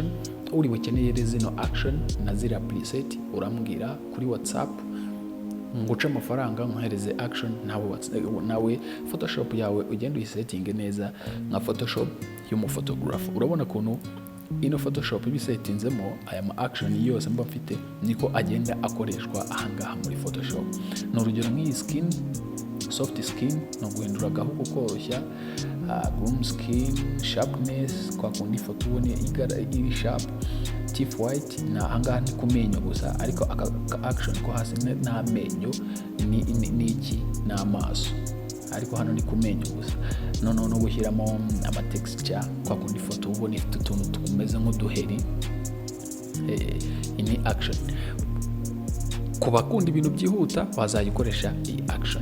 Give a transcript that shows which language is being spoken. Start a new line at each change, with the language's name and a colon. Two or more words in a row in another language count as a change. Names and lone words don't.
Kinyarwanda: Uri bukeneye zino action na zira preset urambwira kuri WhatsApp, nguce amafaranga nkohereze action. Nawe Photoshop yawe ugenda uyisetinge neza nka Photoshop y'umuphotographer. Urabona kuntu ino Photoshop ibisetinzemo aya ma action yose mba mfite niko agenda akoreshwa ahangaha muri Photoshop. Ni urugero nk'iyi
English: skin, soft skin
Kinyarwanda: no guhindura agahu koroshya,
English: groom skin,
Kinyarwanda: sharpness kwa kundi ifoto ubone iri sharp,
English: teeth white
Kinyarwanda: na ahangaha ni ku menyo gusa, ariko aka action ko hasi n'amenyo ni iki n'amaso, ariko hano ni ku menyo gusa. No gushyiramo ama texture kwa kundi ifoto ubone ifite utuntu tumeze nk'uduheri. Ini action ku bakunda ibintu byihuta bazayikoresha iyi action.